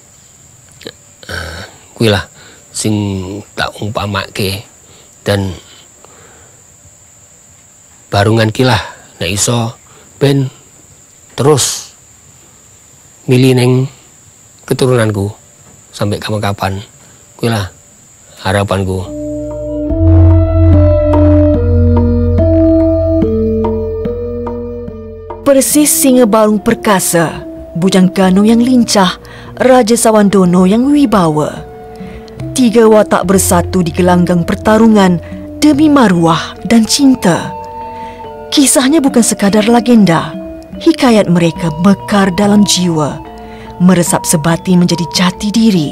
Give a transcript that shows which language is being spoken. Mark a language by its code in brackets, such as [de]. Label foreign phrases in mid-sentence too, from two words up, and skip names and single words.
[jv] Kuwi lah sing tak umpamake, dan barungan ki lah nek iso ben terus milih neng keturunanku sampai kapan-kapan. Kuwi lah harapanku. [ms] Persis Singa Barung perkasa, bujang Ganong yang lincah, Raja Sawandono yang wibawa. Tiga watak bersatu di gelanggang pertarungan demi maruah dan cinta. Kisahnya bukan sekadar legenda. Hikayat mereka mekar dalam jiwa, meresap sebati menjadi jati diri.